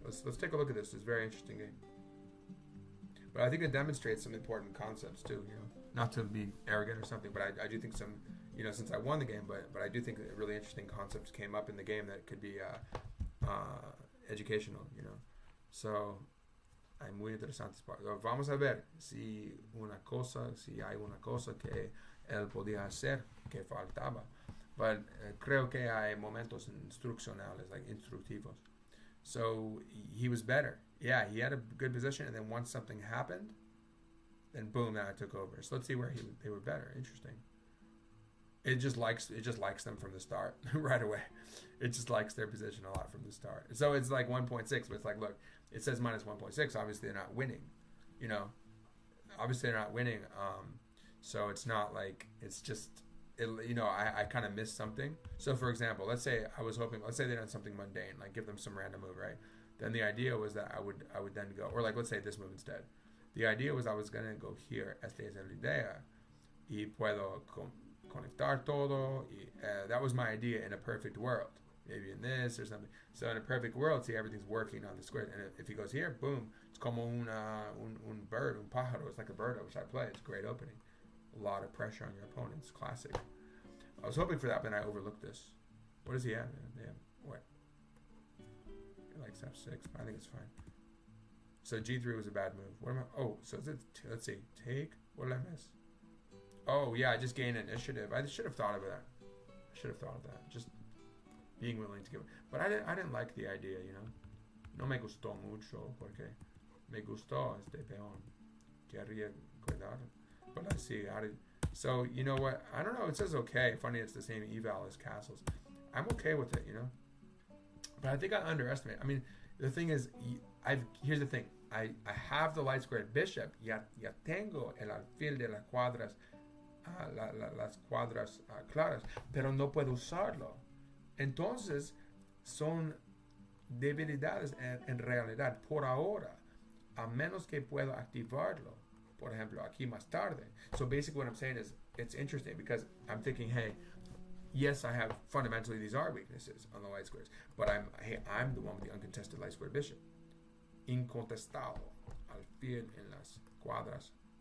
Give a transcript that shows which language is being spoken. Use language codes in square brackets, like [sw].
[en] Let's take a look at this. It's a very interesting game. But I think it demonstrates some important concepts too. You know, not to be arrogant or something, but I do think some. You know, since I won the game, but I do think that really interesting concepts came up in the game that could be educational, you know. [es] So, hay muy interesantes partes. Vamos a ver si hay una cosa que él podía hacer que faltaba. But creo que hay momentos instruccionales, like instructivos. [en] So, he was better. Yeah, he had a good position, and then once something happened, then boom, now I took over. So let's see where they were better. Interesting. It just likes them from the start right away. It just likes their position a lot from the start. So it's like 1.6, but it's like, look, it says minus 1.6. Obviously, they're not winning. You know, obviously they're not winning. So it's not like it's just, you know, I kind of missed something. So for example, let's say they done something mundane, like give them some random move, right? Then the idea was that I would then go, or like let's say this move instead. The idea was I was gonna go here. [es] Esta es la idea, y puedo conectar todo. [en] That was my idea in a perfect world. Maybe in this or something. So in a perfect world, see, everything's working on the square. And if he goes here, boom, it's [es] como un [en] bird, [es] un pájaro. [en] It's like a bird, which I play. It's a great opening. A lot of pressure on your opponents. Classic. I was hoping for that, but I overlooked this. What does he have? Yeah, what? He likes F6, but I think it's fine. So G3 was a bad move. What am I? Oh, so let's see. Take. What did I miss? Oh, yeah, I just gained initiative. I should have thought of that. Just being willing to give it. But I didn't like the idea, you know. [es] No me gustó mucho porque me gustó este peón. Quería cuidar. [en] But let's see. So, you know what? I don't know. It says okay. Funny, it's the same eval as castles. I'm okay with it, you know. But I think I underestimate. I mean, the thing is, here's the thing. I have the light squared bishop. [es] Ya tengo el alfil de las cuadras. Las cuadras claras, pero no puedo usarlo. Entonces, son debilidades en realidad, por ahora, a menos que pueda activarlo, por ejemplo, aquí más tarde. [en] So basically what I'm saying is, it's interesting because I'm thinking, hey, yes, I have fundamentally these are weaknesses on the light squares, but I'm the one with the uncontested light square bishop. [es] Incontestado, al fin en las cuadras.